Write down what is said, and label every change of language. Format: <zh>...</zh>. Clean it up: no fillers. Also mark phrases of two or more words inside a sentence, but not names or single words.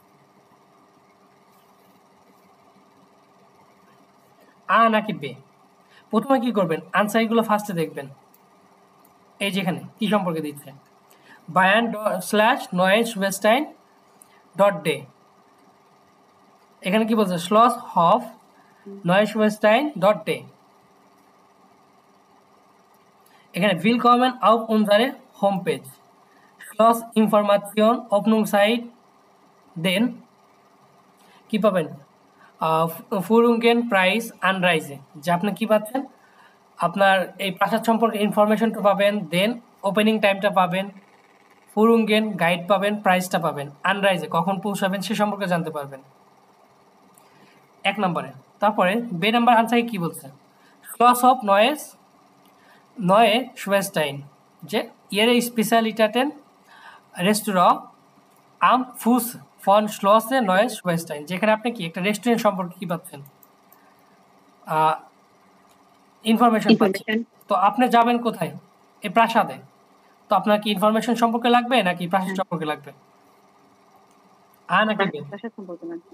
<bn>আ নাকি বে? প্রথমে কি করবেন? আনসারগুলো ফার্স্টে দেখবেন। এই যেখানে কি সম্পর্কে দিচ্ছে, Bayern/Neuschwanstein.de। এখানে কি বলছে? Schloss of Neuschwanstein.de। এখানে</bn> <de>willkommen auf unsere Homepage, Schloss Information Öffnungszeit,</de> <bn>দেন কি পাবেন?</bn> <de>Führungen Preis Anreise।</de> <bn>যে আপনি কি পাচ্ছেন? আপনার এই প্রাসাদ সম্পর্কে ইনফরমেশনটা পাবেন, দেন ওপেনিং টাইমটা পাবেন, Führungen গাইড পাবেন, প্রাইসটা পাবেন, আনরাইজে কখন পৌঁছাবেন সে সম্পর্কে জানতে পারবেন। 1 নম্বরে। তারপরে বে নাম্বার আনসারে কি বলছে?</bn> <de>Schloss of Neuschwanstein,</de> <bn>যে</bn> <de>ihre Spezialitäten Restaurant am Fuß von Schloss Neuschwanstein।</de> <bn>যেখানে আপনি কি একটা রেস্টুরেন্ট সম্পর্কে কি পাচ্ছেন? ইনফরমেশন পাচ্ছেন। তো আপনি যাবেন কোথায়? এই প্রাসাদে। তো আপনার কি ইনফরমেশন সম্পর্কে লাগবে নাকি প্রাসাদ সম্পর্কে লাগবে? আ নাকি বে? প্রাসাদ সম্পর্কে লাগবে।</bn>